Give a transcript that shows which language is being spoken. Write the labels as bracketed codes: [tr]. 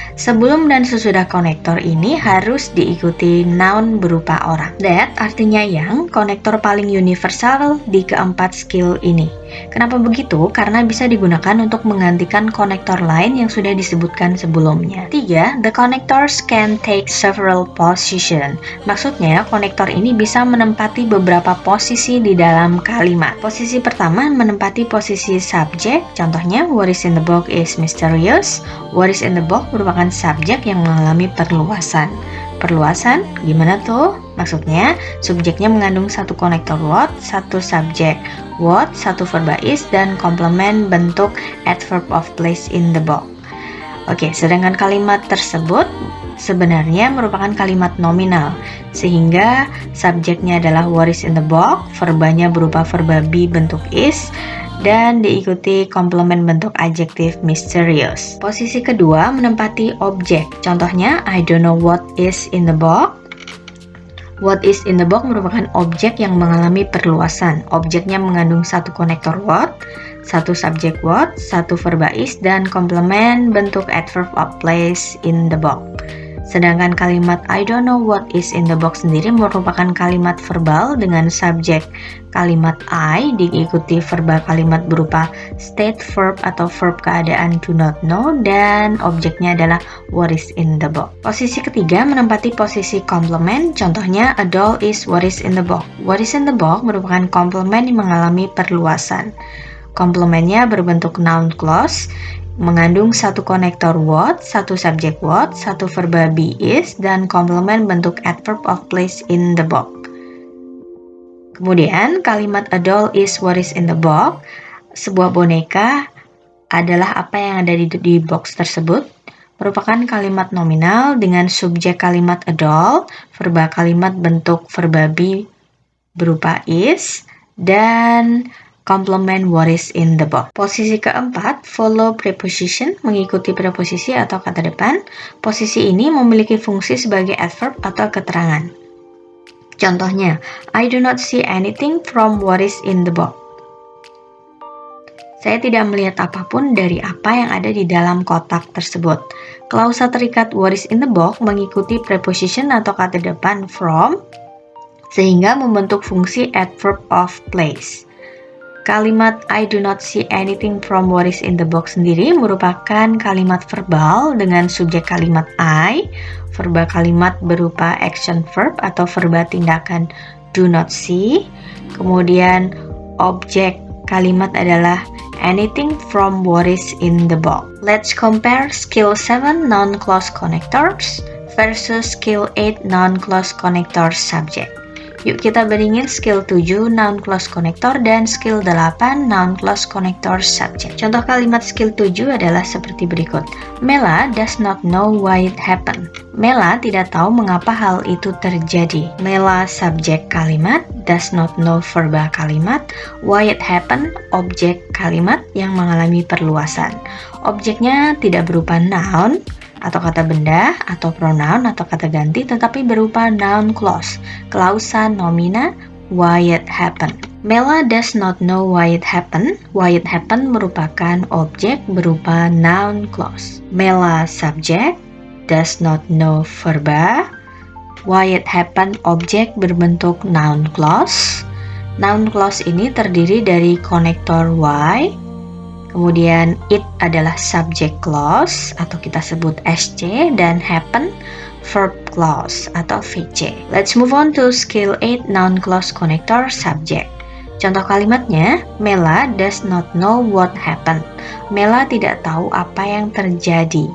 [id] Sebelum dan sesudah konektor ini harus diikuti noun berupa orang. That artinya yang konektor paling universal di keempat skill ini. Kenapa begitu? Karena bisa digunakan untuk menggantikan konektor lain yang sudah disebutkan sebelumnya. 3. [en] The connectors can take several positions. [id] Maksudnya, konektor ini bisa menempati beberapa posisi di dalam kalimat. Posisi pertama menempati posisi subjek. [en] Contohnya, what is in the book is mysterious. What is in the book [id] merupakan subjek yang mengalami perluasan. Perluasan, gimana tuh? Maksudnya, subjeknya mengandung satu konektor what, satu subjek what, satu verba is, dan komplement bentuk adverb of place [en] in the book. [id] Oke, sedangkan kalimat tersebut sebenarnya merupakan kalimat nominal, sehingga subjeknya adalah [en] what is in the book, [id] verbanya berupa verba be bentuk is, dan diikuti komplement bentuk adjektif mysterious. Posisi kedua menempati objek. [en] Contohnya, I don't know what is in the book. What is in the book [id] merupakan objek yang mengalami perluasan. Objeknya mengandung satu konektor what, satu subjek what, satu verba is, dan komplement bentuk adverb of place [en] in the book. [id] Sedangkan kalimat [en] I don't know what is in the box [id] sendiri merupakan kalimat verbal dengan subjek kalimat I diikuti verba kalimat berupa state verb atau verb keadaan [en] do not know, [id] dan objeknya adalah [en] what is in the box. [id] Posisi ketiga menempati posisi komplement. [en] Contohnya a doll is what is in the box. What is in the box [id] merupakan komplement yang mengalami perluasan. Komplementnya berbentuk noun clause, mengandung satu konektor what, satu subjek what, satu verba be is, dan komplement bentuk adverb of place [en] in the box. [id] Kemudian kalimat [en] a doll is what is in the box. [id] Sebuah boneka adalah apa yang ada di box tersebut. Merupakan kalimat nominal dengan subjek kalimat [en] a doll, [id] verba kalimat bentuk verba be berupa is, dan komplement [en] what is in the box. [id] Posisi keempat, [en] follow preposition, [id] mengikuti preposisi atau kata depan. Posisi ini memiliki fungsi sebagai adverb atau keterangan. [en] Contohnya, I do not see anything from what is in the box. [id] Saya tidak melihat apapun dari apa yang ada di dalam kotak tersebut. Klausa terikat [en] what is in the box [id] mengikuti preposition atau kata depan from, sehingga membentuk fungsi adverb of place. Kalimat [en] I do not see anything from what is in the box [id] sendiri merupakan kalimat verbal dengan subjek kalimat I, verba kalimat berupa action verb atau verba tindakan [en] do not see, [id] kemudian objek kalimat adalah [en] anything from what is in the box. Let's compare skill 7 non-clause connectors versus skill 8 non-clause connectors subject. [id] Yuk kita bandingin skill 7 noun clause connector dan skill 8 noun clause connector subject. Contoh kalimat skill 7 adalah seperti berikut. [en] Mela does not know why it happened. [id] Mela tidak tahu mengapa hal itu terjadi. Mela subjek kalimat, [en] does not know [id] verba kalimat, [en] why it happened [id] objek kalimat yang mengalami perluasan. Objeknya tidak berupa noun atau kata benda, atau pronoun, atau kata ganti, tetapi berupa noun clause, klausa nomina, [en] why it happened. Mela does not know why it happened. Why it happened [id] merupakan objek berupa noun clause. Mela subjek, [en] does not know [id] verba. [en] Why it happened [id] objek berbentuk noun clause. Noun clause ini terdiri dari konektor why, kemudian it adalah subject clause atau kita sebut SC, dan happen verb clause atau VC. [en] Let's move on to skill 8 noun clause connector subject. [id] Contoh kalimatnya, [en] Mela does not know what happened. [id] Mela tidak tahu apa yang terjadi.